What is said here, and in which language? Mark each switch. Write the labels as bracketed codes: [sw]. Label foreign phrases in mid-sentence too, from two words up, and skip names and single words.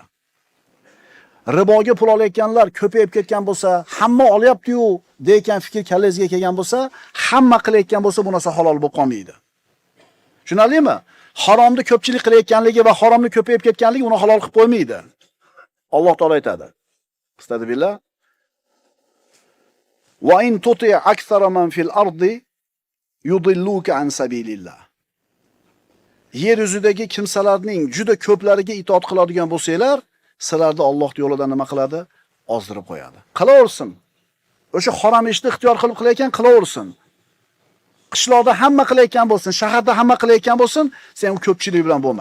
[uz] Riboga pul olayotganlar ko'payib ketgan bo'lsa, hamma olyapti-yu degan fikr kallangizga kelgan bo'lsa, hamma qilayotgan bo'lsa, bu narsa halol bo'lib qolmaydi. Tushunarlimi? Haromni ko'pchilik qilayotganligi va haromni ko'payib ketganligi uni halol qilib qo'ymaydi. Alloh taolo aytadi. Astagfirullah. [ar] وإن تطع أكثر من في الأرض يضلوك عن سبيل الله. [uz] Yer yuzidagi kimsalarning juda ko'plariga itoat qiladigan bo'lsanglar, sizlarni Alloh yo'lidan nima qiladi? Ozdirib qo'yadi. Qilaversin. O'sha harom ishni ixtiyor qilib qilayotgan qilaversin. Qishloqda hamma qilayotgan bo'lsin, shaharda hamma qilayotgan bo'lsin, sen u ko'pchilik bilan bo'lma.